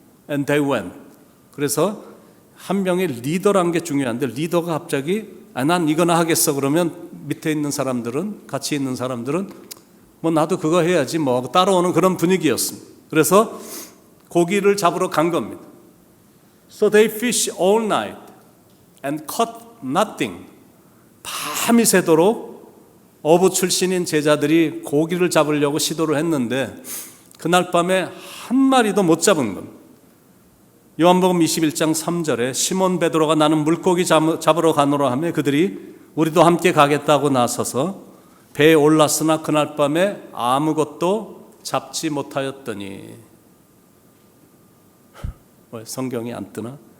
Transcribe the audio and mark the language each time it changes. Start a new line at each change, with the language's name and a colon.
English: And they went.
Korean: 그래서 한 명의 리더란 게 중요한데 리더가 갑자기 난 이거나 하겠어 그러면 밑에 있는 사람들은, 같이 있는 사람들은 뭐 나도 그거 해야지 뭐 따라오는 그런 분위기였습니다. 그래서 고기를 잡으러 간 겁니다.
English: So they fish all night and caught nothing.
Korean: 밤이 새도록 어부 출신인 제자들이 고기를 잡으려고 시도를 했는데 그날 밤에 한 마리도 못 잡은 겁니다. 요한복음 21장 3절에 시몬 베드로가 나는 물고기 잡으러 가노라 하며 그들이 우리도 함께 가겠다고 나서서 배에 올랐으나 그날 밤에 아무것도 잡지 못하였더니, 왜 성경이 안 뜨나?